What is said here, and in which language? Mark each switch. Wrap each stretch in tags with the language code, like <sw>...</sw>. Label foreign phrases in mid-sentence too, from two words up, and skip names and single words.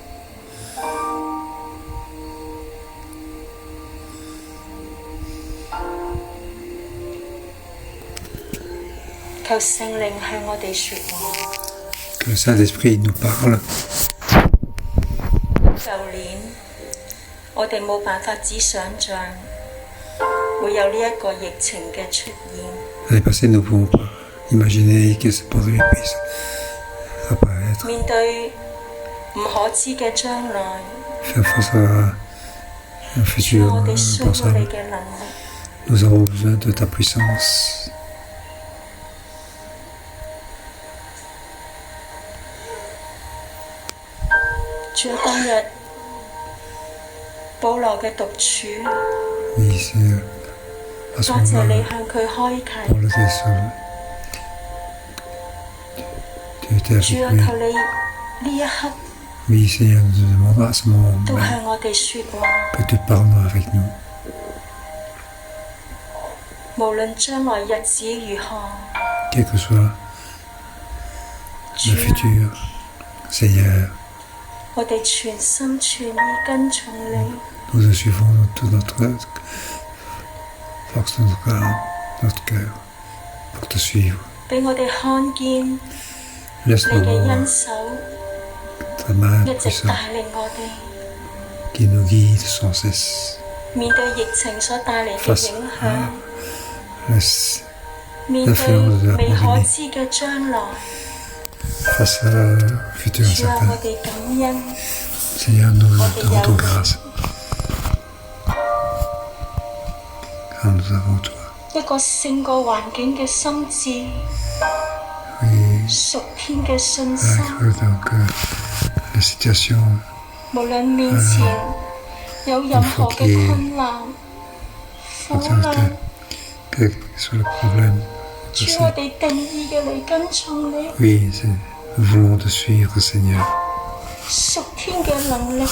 <yue>求聖靈向我哋説話。</yue> <fr>Que le Saint-Esprit nous parle.</fr> <yue>舊年我哋冇辦法只想像會有呢一個疫情嘅出現。</yue> <fr>L'année passée, nous ne pouvons pas imaginer que cette pandémie puisse apparaître.</fr> <yue>面對唔可知嘅將來，</yue> <fr>Faire face à un</fr> <yue>主</yue> <fr>futur</fr> <yue>我哋需要你</yue> <fr>impensable.</fr> <yue>嘅能力。</yue> <fr>Nous avons besoin de ta puissance.</fr> <yue>主啊，當日保羅嘅獨處，</yue> <fr>Oui, Seigneur, à ce</fr> <yue>多謝你</yue> <fr>moment-là,</fr> <yue>向佢開</yue> <fr>pour</fr> <yue>啟。</yue> <fr>le seul, tu étais</fr> <yue>主啊，</yue> <fr>avec lui.</fr> <yue>求你呢一刻</yue> <fr>Oui, Seigneur, nous demandons à ce</fr> <yue>都</yue> <fr>moment</fr> <yue>向我哋説話，</yue> <fr>que tu parles avec nous.</fr> <yue>無論將來日子如何，</yue> <fr>Quel que soit</fr> <yue>主</yue> <fr>le</fr> <yue>啊，</yue> <fr>futur, Seigneur,</fr> <yue>我哋全心全意跟從你。</yue> <fr>nous te suivons de toute notre force de notre âme, notre cœur, pour te suivre.</fr> <yue>俾我哋看見你</yue> <fr>Laisse-nous</fr> <yue>嘅恩</yue> <fr>voir</fr> <yue>手</yue> <fr>ta main</fr> <yue>一直</yue> <fr>puissante</fr> <yue>帶領我哋</yue> <fr>qui nous guide sans cesse.</fr> <yue>面對疫情所帶嚟嘅</yue> <fr>Face</fr> <yue>影</yue> <fr>à</fr> <yue>響，</yue> <fr>la-</fr> <yue>面對</yue> <fr>l'influence de la</fr> <yue>未可</yue> <fr>pandémie,</fr> <yue>知嘅將來，</yue> <fr>face à un futur</fr> <yue>主啊，</yue> <fr>incertain.</fr> <yue>我哋感恩，</yue> <fr>Seigneur, nous te rendons grâce. Car nous avons toi.</fr> <yue>一個勝過環境嘅心智，</yue> <fr>Oui,</fr> <yue>屬天嘅信心，</yue> <fr>vaincre donc la situation,</fr> <yue>無論面前有任何嘅困難、苦</yue> <fr>quel</fr> <yue>難，</yue> <fr>que soit le problème.</fr> <yue>主我哋定意嘅嚟跟從你，</yue> <fr>Oui, nous voulons te suivre, Seigneur.</fr> <yue>屬天嘅能力，</yue>